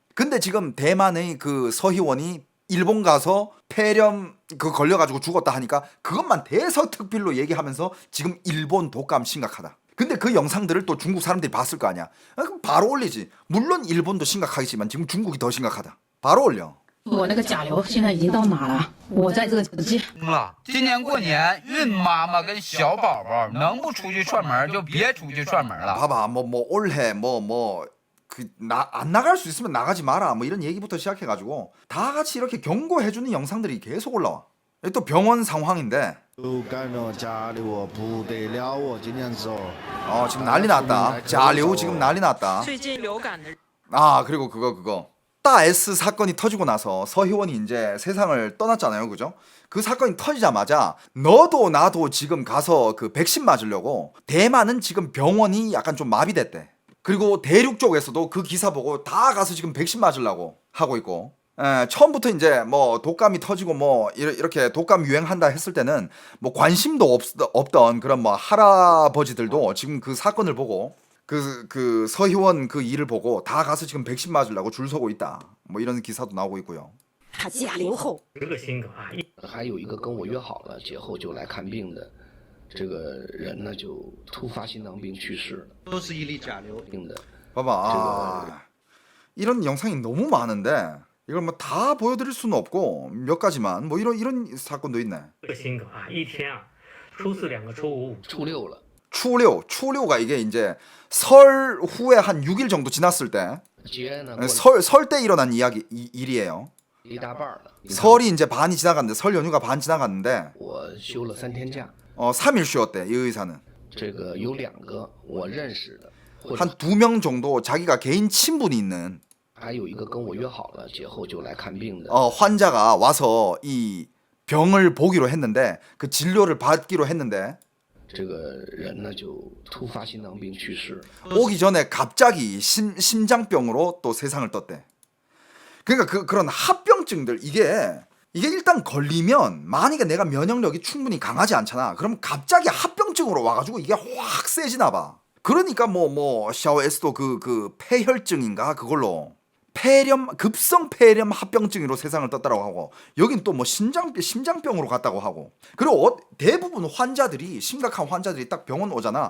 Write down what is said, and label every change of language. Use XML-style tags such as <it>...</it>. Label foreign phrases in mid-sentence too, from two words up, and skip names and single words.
<ko>근데 지금 대만의 그 서희원이 일본 가서 폐렴 그 걸려가지고 죽었다 하니까 그것만 대서특필로 얘기하면서 지금 일본 독감 심각하다. 근데 그 영상들을 또 중국 사람들이 봤을 거 아니야. 그럼 바로 올리지. 물론 일본도 심각하겠지만 지금 중국이 더 심각하다. 바로 올려.</ko> <zh>我那个甲流现在已经到哪了？我在这个街。了，今年过年，孕妈妈跟小宝宝能不出去串门就别出去串门了。</zh> <ko>봐봐 올해 안 나갈 수 있으면 나가지 마라 뭐 이런 얘기부터 시작해가지고 다 같이 이렇게 경고해주는 영상들이 계속 올라와. 여기 또 병원 상황인데</ko> <zh>流感了，甲流不得了，今年子</zh> <ko>지금 난리 났다. 자류 지금 난리 났다.</ko> <zh>最近流感的</zh> <ko>그리고 그거 S 사건이 터지고 나서 서희원이 이제 세상을 떠났잖아요, 그죠? 그 사건이 터지자마자 너도 나도 지금 가서 그 백신 맞으려고 대만은 지금 병원이 약간 좀 마비됐대. 그리고 대륙 쪽에서도 그 기사 보고 다 가서 지금 백신 맞으려고 하고 있고. 처음부터 이제 뭐 독감이 터지고 뭐 이렇게 독감 유행한다 했을 때는 뭐 관심도 없던 그런 뭐 할아버지들도 지금 그 사건을 보고 그 서희원 그 일을 보고 다 가서 지금 백신 맞으려고 줄 서고 있다. 뭐 이런 기사도 나오고 있고요.</ko> <zh>他甲流后，还有一个跟我约好了节后就来看病的这个人呢，就突发心脏病去世了，都是一例甲流。病的。</zh> <ko>봐봐. 이런 영상이 너무 많은데 이걸 뭐 다 보여드릴 수는 없고 몇 가지만 뭐 이런 사건도 있네.</ko> <zh>这个心梗啊，一天啊，初四两个，初五初六了。</zh> <ko>추료가 이게 이제 설 후에 한 6일 정도 지났을 때 설 때 일어난 일이에요. 설이 이제 반이 지나갔는데 설 연휴가 반 지나갔는데</ko> <zh>我休了3天假。</zh> <ko>3일 쉬었대 이 의사는.</ko> <zh>这个有2个我认识的，</zh> <ko>한 2명 정도 자기가 개인 친분이 있는</ko> <zh>还有一个跟我约好了节后就来看病的。</zh> <ko>환자가 와서 이 병을 보기로 했는데 그 진료를 받기로 했는데</ko> <zh>这个人呢就突发心脏病去世。</zh> <ko>오기 전에 갑자기 심장병으로 또 세상을 떴대. 그러니까 그런 합병증들 이게 일단 걸리면 만약에 내가 면역력이 충분히 강하지 않잖아. 그럼 갑자기 합병증으로 와가지고 이게 확 세지나 봐. 그러니까 샤오에스도 그 폐혈증인가 그걸로 급성 폐렴 합병증으로 세상을 떴다고 하고 여긴 또 뭐 심장병으로 갔다고 하고 그리고 대부분 환자들이 심각한 환자들이 딱 병원 오잖아.</ko>